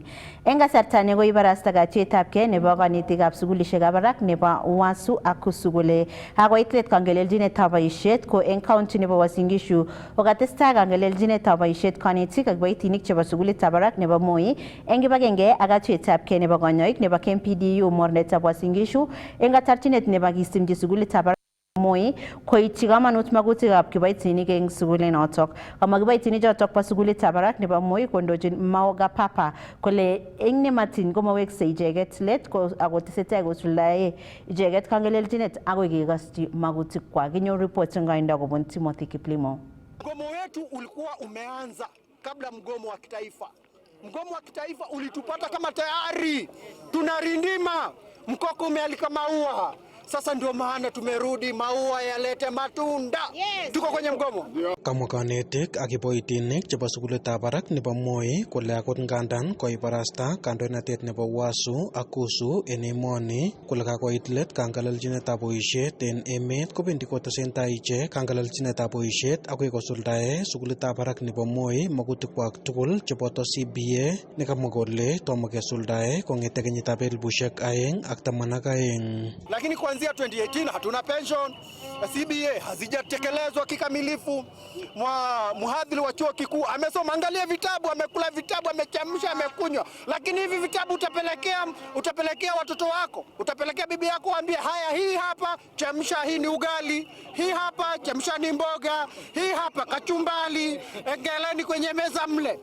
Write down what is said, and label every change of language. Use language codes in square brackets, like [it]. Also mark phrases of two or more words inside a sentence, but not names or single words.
[kln] Eng kasarta ne koibarasta katuiyetabkei nebo kanetikab sukulishekab barak nebo Wasu ak Kusu kole akoit let kangelelchinetab boisiet ko eng county nebo Uasin Gishu kokatestai kangelelchinetab boisiet kanetik ak kiboitinik chebo sukulitab barak nebo Moi eng kibagenge ak katuiyetabkei nebo kanyoik nebo KMPDU mornetab Uasin Gishu eng katarchinet nebo kisimchi sukulitab barak Moi koityi kamanut magutikab kiboitinik eng sukulinotok. Kamwa kiboitinik chotok bo sukulitab barak nebo Moi kondochin Maoga Papa kole eng nematin komaweksei icheket let ako tesetai kosuldae icheket kangelelchinet akoi kekasyi magutikwak. Kinyoru report eng koindo kobun Timothy Kiplimo. [sw] Mgomo wetu ulikuwa umeanza kabla mgomo wa kitaifa. Mgomo wa kitaifa ulitupata kama tayari tunarindima, mkoko umealika maua. Sasa ndio maana tumerudi, maua yalete matunda. Yes. Tuko kwenye mgomo. [kln] Kamwa kanetik ak kiboitinik chebo sukulitab barak nebo Moi kole akot ngandan koibarasta kandoinatet nebo Wasu ak Kusu en emoni kole kakoit let kangelelchinetab boisiet en emet kobendi kotesentai ichek kangelelchinetab boisiet akoi kosuldae sukulitab barak nebo Moi magutikwak tugul cheboto CBA nekamwa kole tomo kesuldae kong'ete kenyitab 2012. [sw] Lakini kuanzia 2018 hatuna pension, CBA hazijatekelezwa kikamilifu. Mhadhiri wa chuo kikuu amesoma, angalia vitabu, amekula vitabu, amechamsha, amekunywa. Lakini hivi vitabu utapelekea watoto wako, utapelekea bibi yako, waambie haya, hii hapa chamsha, hii ni ugali, hii hapa chamsha ni mboga, hii hapa kachumbali, engeleni kwenye meza mle.